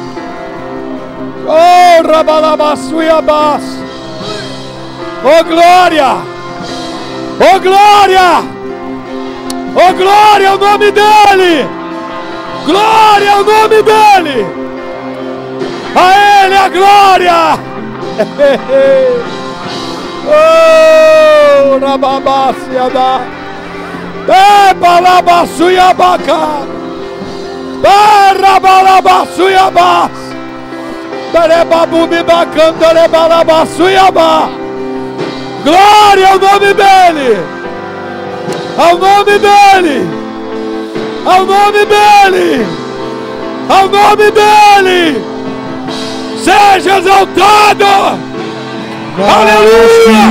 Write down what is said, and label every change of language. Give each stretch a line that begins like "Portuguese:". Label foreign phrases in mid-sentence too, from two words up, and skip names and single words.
Portuguese: Oh, rebalabacia bas. Oh glória. Oh glória. Oh glória ao nome dele. Glória ao nome dele. A ele a glória. Oh, rababacia da. Balabasuiabaca. Barabalabasuiabas. Barebabubibacandalebalabasuiabá. Glória ao nome dele. Ao nome dele. Ao nome dele. Ao nome dele. Seja exaltado. Aleluia!